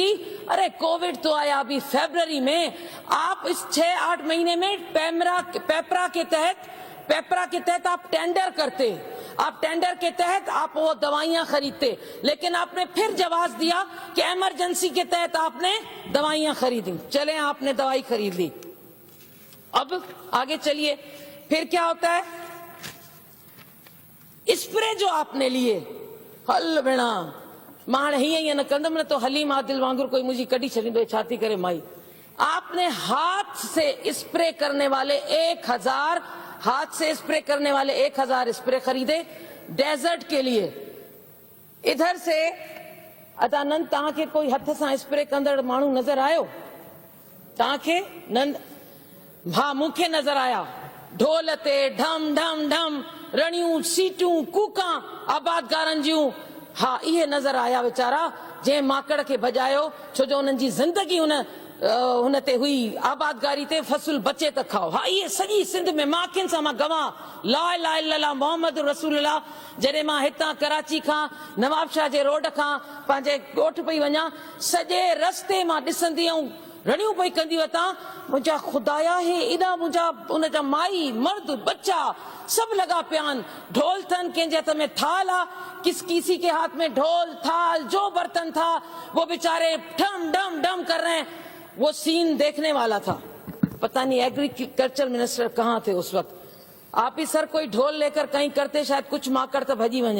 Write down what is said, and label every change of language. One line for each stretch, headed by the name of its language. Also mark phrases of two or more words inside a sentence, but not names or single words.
Urdu: ارے کووڈ تو آیا ابھی فروری میں، آپ اس 6-8 مہینے میں پیپرا کے تحت آپ ٹینڈر کرتے، آپ ٹینڈر کے تحت آپ وہ دوائیاں خریدتے، لیکن آپ نے پھر جواب دیا کہ ایمرجنسی کے تحت آپ نے دوائیاں خریدیں. چلے آپ نے دوائی خرید لی، اب آگے چلیے پھر کیا ہوتا ہے. سپرے جو آپ نے لیے,
Sindhi: हल भेणा मां हीअं न कंदम न तो हलीम आदिल वांगुर कोई मुझी कड़ी छॾींदो छाती करे माई।
Urdu: آپ نے ہاتھ سے سپرے کرنے والے 1000 سپرے خریدے ڈیزرٹ کے لیے.
Sindhi: इधर से अदानंद तव्हांखे कोई हथ सां स्प्रे कंदड़ माण्हू नजर आयो तव्हांखे? हाँ, मूंखे नजर आया। ढोल ते ढम ढम ढम रणियूं सीटूं कूकां आबादगारनि जूं, हाँ इहे नजर आया वीचारा जंहिं माकड़ खे भॼायो, छो जो उन्हनि जी ज़िंदगी हुन ते हुई, आबादगारी ते फसल बचे त खाओ। हाँ इहे सॼी सिंध में मां अखियुनि सां मां गवाह,
Arabic: لا إله إلا الله محمد رسول الله.
Sindhi: जॾहिं मां हितां कराची खां नवाबशाह जे रोड खां पंहिंजे ॻोठ पई वञा, सॼे रस्ते मां ॾिसंदी ऐं रणियूं पई कंदी वतां, मुंहिंजा खुदाया हे एॾा मुंहिंजा उनजा माई मर्द बच्चा सब लगा पिया आहिनि। ढोल थन, कंहिंजे हथ में थाल आ,
Urdu: کسی کے ہاتھ میں ڈھول تھال جو برتن تھا وہ بے چارے ڈم ڈم ڈم کر رہے ہیں. وہ سین دیکھنے والا تھا. پتہ نہیں
English: Agriculture Minister
Urdu: کہاں تھے اس وقت. آپ ہی سر کوئی ڈھول لے کر کہیں کرتے، شاید کچھ ماکڑ تو بھجی ونے.